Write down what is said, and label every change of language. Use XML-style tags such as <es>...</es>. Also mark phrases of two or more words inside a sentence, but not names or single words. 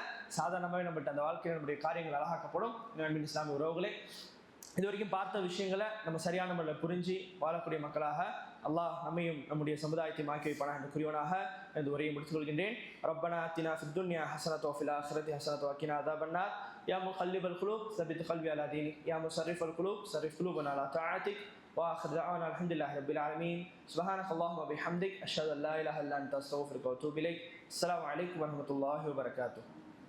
<ta>சாதாரணமாகவே நம்மகிட்ட அந்த வாழ்க்கையில் நம்முடைய காரியங்கள் அழகாக்கப்படும். நண்பின் இஸ்லாமிய உறவுகளே, இது வரைக்கும் பார்த்த விஷயங்களை நம்ம சரியான முறையில் புரிஞ்சு வாழக்கூடிய மக்களாக அல்லாஹ் நம்மையும் நம்முடைய சமுதாயத்தையும் ஆக்கி வைப்பானாக என்று கூறியவனாக இந்த உரையை முடித்துக் கொள்கின்றேன்.</ta> <ar>ربنا آتنا في الدنيا حسنة وفي الآخرة حسنة وقنا عذاب النار. يا مقلب القلوب ثبت قلبي على دينك. يا مصرف القلوب صرف قلوبنا على طاعتك. وآخر دعوانا الحمد لله رب العالمين. سبحانك اللهم وبحمدك أشهد أن لا إله إلا أنت أستغفرك وأتوب إليك. السلام عليكم ورحمة الله وبركاته.</ar>